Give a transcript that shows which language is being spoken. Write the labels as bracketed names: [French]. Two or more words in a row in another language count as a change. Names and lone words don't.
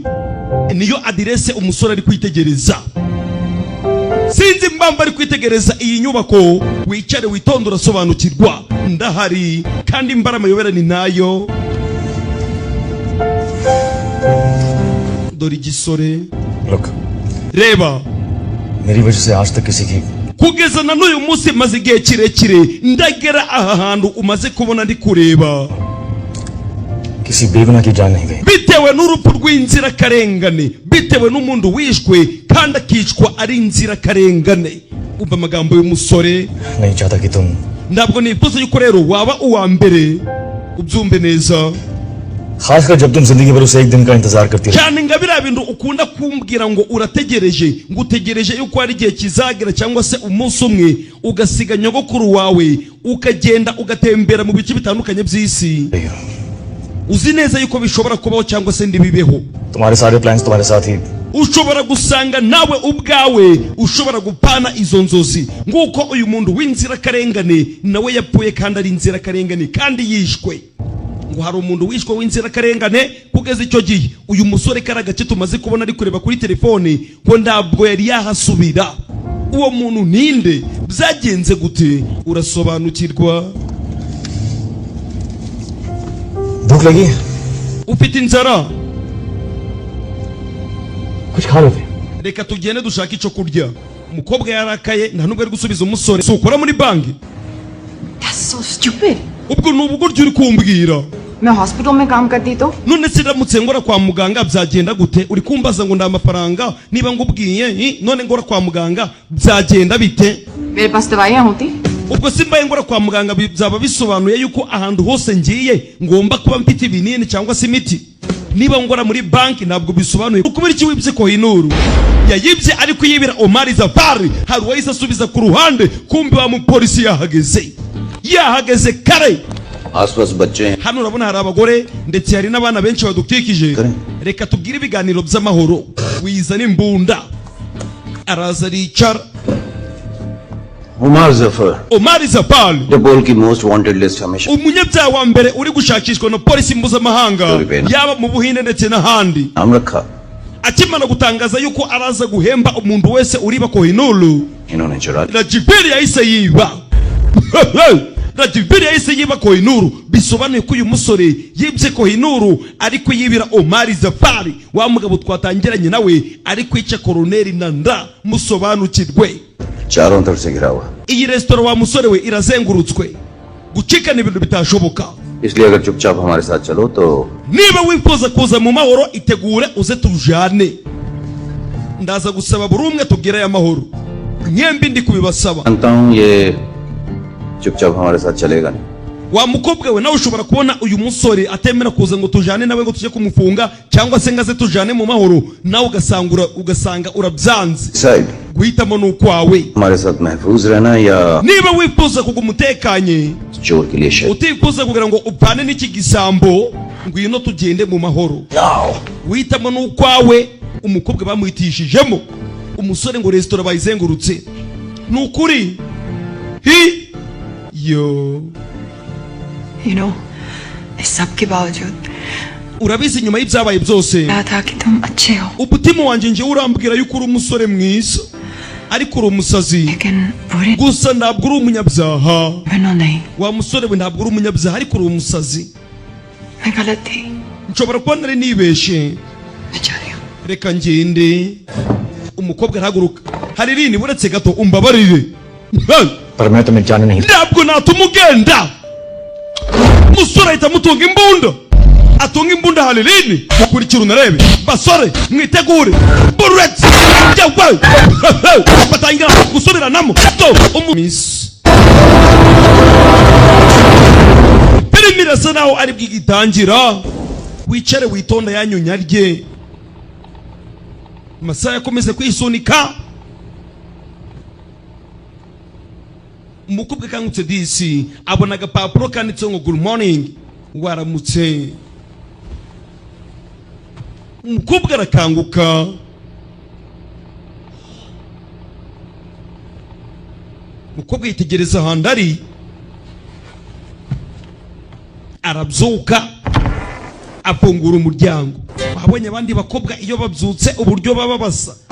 [Kinyarwanda] Niyo adirese umusore ari kwitegereza. Sinzi mbamba ari kwitegereza iyi nyubako. Wicare witonde urasobanukirwa, ndahari kandi mbara amayobera ni nayo. Dore igisore, look, reba, [Hindi] मेरी वजह से आज तक किसी की [Kinyarwanda] kugeza na n'uyu munsi maze igihe kirekire ndagera aha hantu umaze kubona ndi kureba, [Hindi] किसी बेगुनाह की जान नहीं गई, [Kinyarwanda] bitewe n'urupfu rw'inzirakarengane, bitewe n'umuntu wishwe kandi akicwa ari inzirakarengane. Umva amagambo y'umusore, [Hindi] नहीं चाहता कि तुम [Kinyarwanda] ntabwo nifuza yuko rero waba uwa mbere. Ubyumve neza, [Hindi] खासकर जब तुम जिंदगी भर उसे एक दिन का इंतजार करती रही। [Kinyarwanda] cyane nga biriya bintu ukunda kumbwira ngo urategereje, ngo utegereje yuko hari igihe kizagera cyangwa se umunsi umwe ugasiga nyogokuru wawe ukagenda ugatembera mu bice bitandukanye by'isi. Uzi neza yuko bishobora kubaho cyangwa se ndibibeho. [Hindi] तुम्हारे सारे प्लान्स तुम्हारे साथ ही, [Kinyarwanda] ushobora gusanga nawe ubwawe ushobora gupana izo nzozi, nguko uyu muntu w'inzirakarengane nawe yapfuye kandi ari inzirakarengane kandi yishwe. Ngo hari umuntu wishwe w'inzirakarengane. Kugeza icyo gihe uyu musore kari agace tumaze kubona ari kureba kuri telefone, ngo ntabwo yari yahasubira. Uwo muntu ninde? Byagenze gute? Urasobanukirwa? [Hindi] भूख लगी, [Kinyarwanda] Ufite inzara? [Hindi] कुछ खा लो। [Kinyarwanda] Reka tugende dushaka icyo kurya. Umukobwa yarakaye, nta nubwo ari gusubiza umusore. Si ukora muri banki? [English] That's so stupid. [Kinyarwanda] Ubwo ni ubugoryi uri kumbwira. [Hindi] मैं हॉस्पिटल में काम करती तो [Kinyarwanda] None se ndamutse ngora kwa muganga byagenda gute? Uri kumbaza ngo nda mafaranga, niba ngubwiye none ngora kwa muganga byagenda bite? [Hindi] मेरे पास दवाइयाँ होती। [Kinyarwanda] Ubwo simbaye ngora kwa muganga byaba bisobanuye yuko ahantu hose ngiye ngomba kuba mfite ibinini cyangwa se imiti. Niba ngora muri banki ntabwo bisobanuye. Ukubira iki wibye Kohinoor? Yayibye ariko yibira Omar Zafari. Hari wahise asubiza ku ruhande, kumbi wa mupolisi yahageze kare. [Hindi] आसपास बच्चे हैं। [Kinyarwanda] Hano urabona hari abagore ndetse hari n'abana benshi badukikije. Reka tubwire ibiganiro by'amahoro. Wizana imbunda. Araza aricara. उमर जफर Omar Zafari, [Hindi] इंटरपोल की [English] most wanted list [Hindi] हमेशा [Kinyarwanda] umunyabyaha wa mbere uri gushakishwa na polisi mpuzamahanga, yaba mu Buhinde ndetse n'ahandi. [Hindi] नाम रखा। [Kinyarwanda] Akimana gutangaza yuko araza guhemba umuntu wese uriba Kohinoor, [Hindi] इन्होंने चुरा [Kinyarwanda] Rajibiri yahise yiba. Rajibiri yahise yiba Kohinoor. Bisobanuye ko uyu musore yibye Kohinoor ariko yibira Omar Zafari, wa mugabo twatangiranye nawe ari kwica Koloneli Nanda. Musobanukirwe, [Hindi] चारों तरफ से घिरा हुआ, [Kinyarwanda] iyi resitora wa musore we irazengurutswe. Gucikana ibintu bitashoboka. [Hindi] इसलिए अगर चुपचाप हमारे साथ चलो तो [Kinyarwanda] Niba wifuza kuza mu mahoro itegure uze tujane. Ndaza gusaba buri umwe tubwire aya mahoro. Mwembi ndi kubibasaba. [Hindi] जानता हूँ ये चुपचाप हमारे साथ चलेगा नहीं। [Kinyarwanda] Wa mukobwa we nawe ushobora kubona uyu musore atemera kuza ngo tujane nawe ngo tujye kumufunga cyangwa se ngaze tujane mu mahoro, nawe ugasanga urabyanze. साइड Guhitamo n'ukwawe. [Hindi] हमारे साथ महफूज रहना या [Kinyarwanda] Niba wifuza kuguma utekanye, [Hindi] चोर के लिए शेर। [Kinyarwanda] utifuza kugira ngo upane n'iki gisambo, ngwino tugende mu mahoro. Guhitamo n'ukwawe. Umukobwa bamuhitishijemo, umusore ngo resitora bayizengurutse. Nukuri yo [English] You know, [Hindi] इस सब के बावजूद [Kinyarwanda] urabizi nyuma y'ibyabaye byose [Hindi] कहा था कि तुम अच्छे हो, [Kinyarwanda] umutima wanjye nje urambwira yuko uri umusore mwiza ariko uri umusazi [Hindi] लेकिन बुरे [Kinyarwanda] gusa ntabwo uri umunyabyaha [Hindi] बनो नहीं। [Kinyarwanda] wa musore we ntabwo uri umunyabyaha ariko uri umusazi [Hindi] मैं गलत थी, [Kinyarwanda] nshobora kuba nari nibeshe [Hindi] मैं जा रही हूँ। [Kinyarwanda] reka ngende umukobwa arahaguruka Halirini buretse gato umbabarire [Hindi] पर मैं तुम्हें जाने नहीं [Kinyarwanda] ntabwo natuma ugenda umusore ahita amutunga imbunda atunga imbunda Halirini mukurikira unarebe basore mwitegure buretse yawe batangira gusubiranamo filimi irasa naho ari bwigitangira wicare witonda yanyunya rye amasaha yakomeze kwisunika umukobwa kangutse disi abona agapapuro kanditseho ngo [English] good morning [Kinyarwanda] waramutse umukobwa arakanguka umukobwa yitegereza ahantu ari arabyuka afungura umuryango wabonye abandi bakobwa iyo babyutse uburyo baba basa